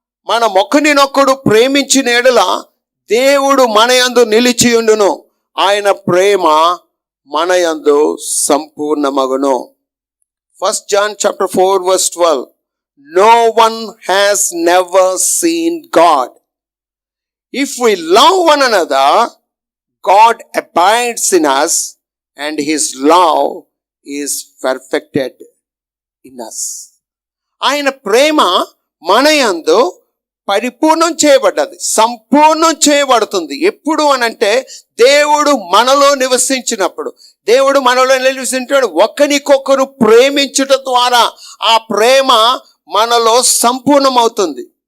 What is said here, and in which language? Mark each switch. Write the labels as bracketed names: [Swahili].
[Telugu] మన ఒకనినొకడు ప్రేమించిన ఎడల దేవుడు మన యందు నిలిచి ఉండును, ఆయన ప్రేమ మన యందు సంపూర్ణమగును. [English] 1 John 4:12 No one has never seen God. If we love one another, God abides in us and his love is perfected in us. [Telugu] ఆయన ప్రేమ మన యందు పరిపూర్ణం చేయబడ్డది, సంపూర్ణం చేయబడుతుంది. ఎప్పుడు అనంటే దేవుడు మనలో నివసించినప్పుడు. దేవుడు మనలో నివసించాడు, ఒకరికొకరు ప్రేమించుట ద్వారా ఆ ప్రేమ మనలో సంపూర్ణమవుతుంది.